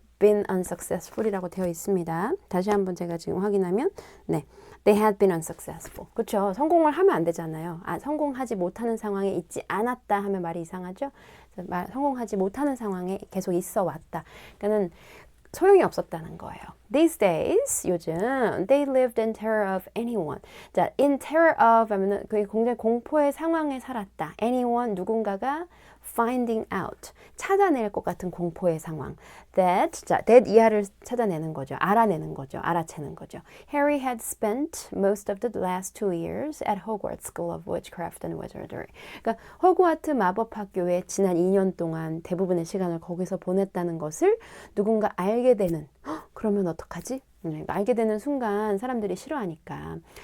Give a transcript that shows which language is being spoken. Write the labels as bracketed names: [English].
[Korean] been unsuccessful이라고 되어 있습니다. 다시 한번 제가 지금 확인하면 네, [English] they had been unsuccessful. [Korean] 그렇죠. 성공을 하면 안 되잖아요. 성공하지 못하는 상황에 있지 않았다 하면 말이 이상하죠. 성공하지 못하는 상황에 계속 있어 왔다. 그러니까는 소용이 없었다는 거예요. [English] These days, [Korean] 요즘, [English] they lived in terror of anyone. [Korean] 자, in terror of 하면은 그게 굉장히 공포의 상황에 살았다. anyone, 누군가가 finding out, 찾아낼 것 같은 공포의 상황. that 이하를 찾아내는 거죠. 알아내는 거죠. 알아채는 거죠. [English] Harry had spent most of the last 2 years at Hogwarts School of Witchcraft and Wizardry. [Korean] 그러니까 호그와트 마법학교에 지난 2년 동안 대부분의 시간을 거기서 보냈다는 것을 누군가 알게 되는, 그러면 어떡하지? 알게 되는 순간 사람들이 싫어하니까.